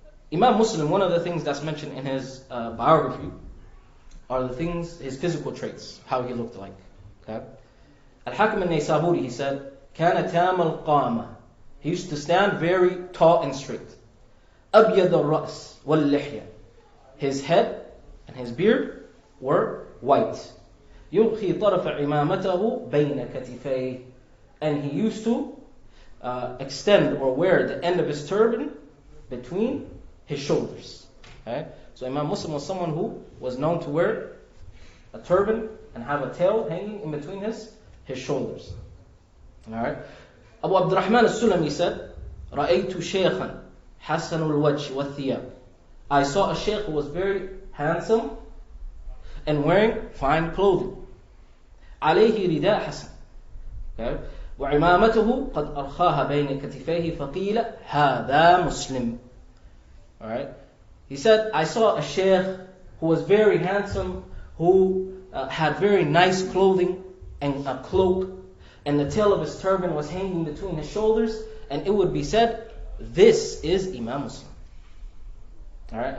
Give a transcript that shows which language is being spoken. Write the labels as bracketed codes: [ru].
[en] Imam Muslim, one of the things that's mentioned in his biography are the things, his physical traits, how he looked like. Okay? Al-Hakim al-Naysaburi, he said, [ar] كان تام القامة. [en] He used to stand very tall and straight. [ar] أبيض الرأس واللحية. [en] His head and his beard were white. [ar] يلقي طرف عمامته بين كتفيه. [en] And he used to extend or wear the end of his turban between his shoulders. Okay? So Imam Muslim was someone who was known to wear a turban and have a tail hanging in between his shoulders. Alright? Abu Abdurrahman al-Sulami said, [ar] رَأَيْتُ شَيْخًا حَسَنُ الْوَجْهِ وَالثِّيَابِ. [en] I saw a shaykh who was very handsome and wearing fine clothing. [ar] عليه رداء حسن. [en] Okay? [ar] وعمامته قد أرخاها بين كتفيه فقيل هذا مسلم. [en] Alright? He said, I saw a shaykh who was very handsome, who had very nice clothing and a cloak, and the tail of his turban was hanging between his shoulders, and it would be said, this is Imam Muslim. Alright?